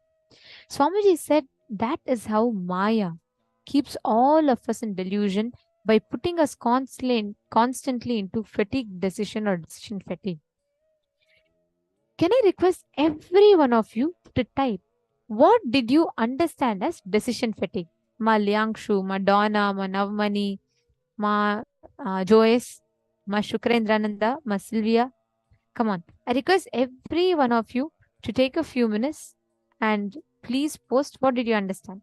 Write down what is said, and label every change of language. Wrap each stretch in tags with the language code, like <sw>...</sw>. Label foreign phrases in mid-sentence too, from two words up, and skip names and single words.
<en>Swamiji said that is how Maya keeps all of us in delusion by putting us constantly into fatigue decision or decision fatigue. Can I request every one of you to type, what did you understand as decision fatigue? Ma Liangshu, Ma Donna, Ma Navmani, Ma Joyce, Ma Shukrendrananda, Ma Sylvia. Come on. I request every one of you to take a few minutes and Please post what did you understand.</en>